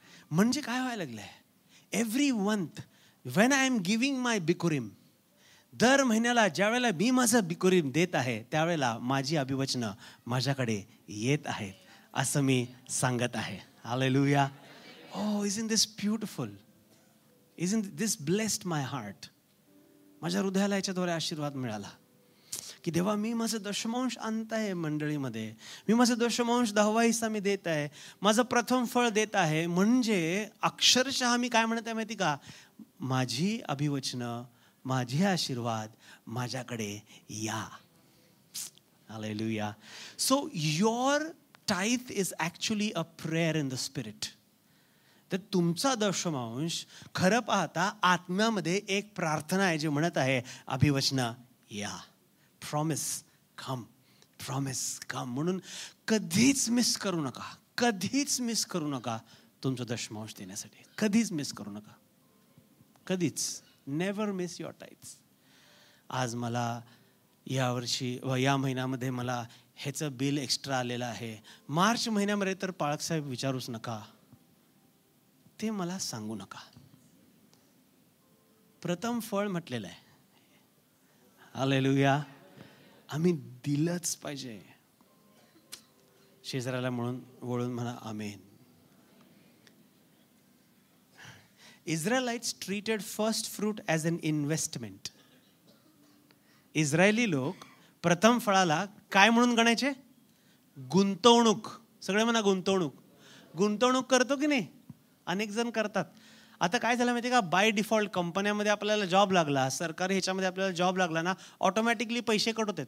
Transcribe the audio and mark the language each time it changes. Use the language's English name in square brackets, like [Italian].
[Marathi] म्हणजे काय व्हायला लागलंय? [English] every month when I am giving my बिकुरीम, [Marathi] दर महिन्याला ज्या वेळेला मी माझं बिकुरीम देत आहे, त्यावेळेला माझी अभिवचनं माझ्याकडे येत आहेत असं मी सांगत आहे. [English] Hallelujah. Oh, isn't this beautiful? Isn't this blessed my heart? [Marathi] माझ्या हृदयाला याच्याद्वारे आशीर्वाद मिळाला की देवा, मी माझं दशमांश आणत आहे मंडळीमध्ये, मी माझं दशमांश 10वा हिस्सा मी देत आहे, माझं प्रथम फळ देत आहे. म्हणजे अक्षरशः मी काय म्हणत आहे माहिती का? माझी अभिवचनं, माझे आशीर्वाद माझ्याकडे या. Hallelujah. [English] So your tithe is actually a prayer in the spirit. [Marathi] तर तुमचा दशमांश खरं पाहता आत्म्यामध्ये एक प्रार्थना आहे जी म्हणत आहे, अभिवचना या, [English] Promise come, promise come. [Marathi] म्हणून कधीच मिस करू नका, कधीच मिस करू नका तुमचं दशमांश देण्यासाठी. कधीच मिस करू नका, कधीच. [English] Never miss your tights. [Marathi] आज मला यावर्षी व या महिन्यामध्ये मला ह्याचं बिल एक्स्ट्रा आलेलं आहे. मार्च महिन्यामध्ये तर पाळकसाहेब विचारूच नका, ते मला सांगू नका. प्रथम फळ म्हटलेलं आहे. हालेलुया. आम्ही दिलंच पाहिजे. शेजाऱ्याला म्हणून वळून म्हणा आमेन. [English] Israelites treated first fruit as an investment. [Marathi] Israeli लोक प्रथम फळाला काय म्हणून गणायचे? गुंतवणूक. सगळे म्हणा गुंतवणूक. गुंतवणूक करतो की नाही? अनेक जण करतात. आता काय झालं माहिती का, बाय डिफॉल्ट कंपन्यामध्ये आपल्याला जॉब लागला, सरकारी ह्याच्यामध्ये आपल्याला जॉब लागला ना, ऑटोमॅटिकली पैसे कट होतात.